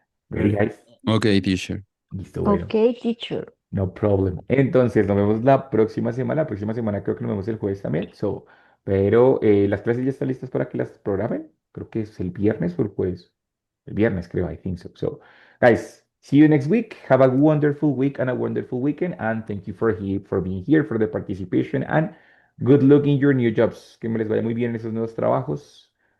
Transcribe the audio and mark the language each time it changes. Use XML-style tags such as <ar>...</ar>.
<en>Ready, Okay. guys? Okay, teacher.</en> <es>Listo, bueno.</es> <en>Okay, teacher. No problem.</en> <es>Entonces, nos vemos la próxima semana. La próxima semana creo que nos vemos el jueves también.</es> <en>So,</en> <es>pero las clases ya están listas para que las programen. Creo que es el viernes o el jueves. El viernes, creo.</es> <en>I think so. So, guys, see you next week. Have a wonderful week and a wonderful weekend. And thank you for being here, for the participation. And good luck in your new jobs.</en> <es>Que me les vaya muy bien en esos nuevos trabajos.</es>